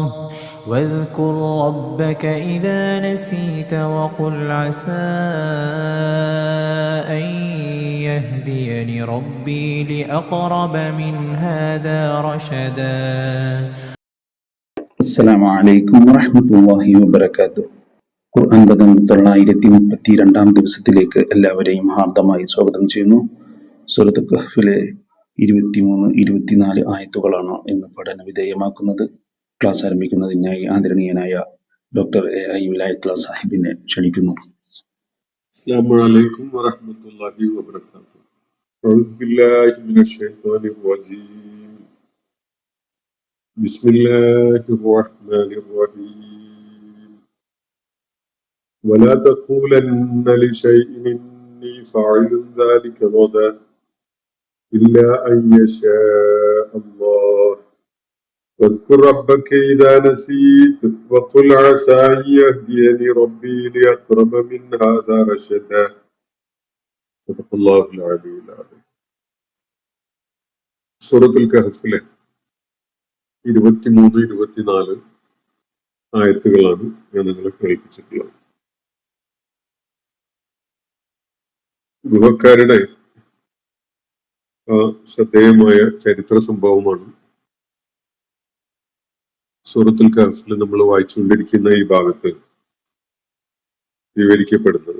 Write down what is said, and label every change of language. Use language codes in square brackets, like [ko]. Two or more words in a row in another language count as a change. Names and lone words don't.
[ar] واذكر ربك إذا نسيت وقل عسى أن يهديني ربي لأقرب من هذا رشدا. السلام عليكم ورحمة الله وبركاته. [ml] ഖുർആൻ പദം 932 ദിവസത്തിലേക്ക് എല്ലാവരെയും ഹാർദമായി സ്വാഗതം ചെയ്യുന്നു. സൂറത്ത് കഹ്ഫിലെ 23-24 ആയത്തുകളാണ് ഇന്ന് പഠന വിധേയമാക്കുന്നത്. ക്ലാസ് ആരംഭിക്കുന്നതിനായി ആദരണീയനായ ഡോക്ടർ എ.ഐ. വിലായത്തുള്ള സാഹിബിനെ ക്ഷണിക്കുന്നു. [ar] السلام عليكم ورحمة الله وبركاته. أعوذ بالله من الشيطان الرجيم. بسم الله الرحمن الرحيم. ولا تقولن لشيء إني فاعل ذلك غدا إلا أن يشاء الله. واذكر ربك إذا نسيت وقل عسى أن يهديني ربي لأقرب من هذا رشدا. صدق الله العلي العظيم. [ml] സൂറത്തുൽ കഹ്ഫിലെ 23-24 ആയത്തുകളാണ് ഞാൻ നിങ്ങളെ കേൾപ്പിച്ചിട്ടുള്ളത്. ഗുഹക്കാരുടെ ശ്രദ്ധേയമായ ചരിത്ര സംഭവമാണ് സൂറത്തുൽ കഹ്ഫിൽ നമ്മൾ വായിച്ചുകൊണ്ടിരിക്കുന്ന ഈ ഭാഗത്ത് വിവരിക്കപ്പെടുന്നത്.